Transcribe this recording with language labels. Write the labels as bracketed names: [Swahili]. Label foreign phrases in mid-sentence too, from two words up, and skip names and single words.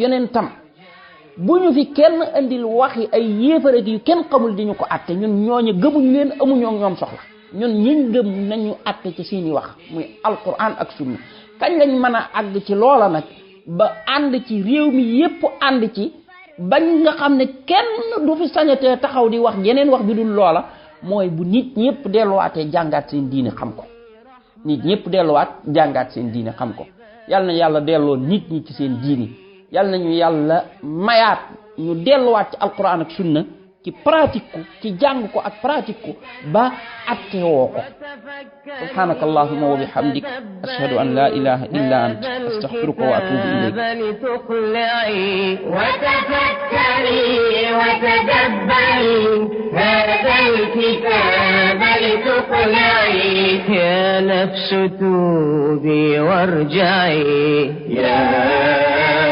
[Wolof] yonentam bu ñu fi kenn andil waxi ay yéefare yu kenn xamul di ñu ko atte ñun ñooñu gëmuñu leen amuñoo ñoom soxla ñun ñiñ gëm nañu atte ci seeni wax muy alquran ak sunna kañ lañ mën a àgg ci loola nag ba ànd ci réew mi yépp ànd ci bañ nga xam ne kenn du fi sañatee taxaw di wax yeneen wax bi dul loola mooy bu nit ñëpp delluwaatee jàngaat seen diine xam ko yàlla na yàlla delloo nit ñi ci seen diine yàlla nañu yàlla mayaat ñu delluwaat ci alquran ak sunna ci pratique ko ci jàng ko ak pratique ko ba atte woo ko [Arabic] سبحانك اللهم وبحمدك أشهد أن لا إله إلا أنت أستغفرك وأتوب إليك هذا الكتاب لتقلعي يا نفس توبي وارجعي يا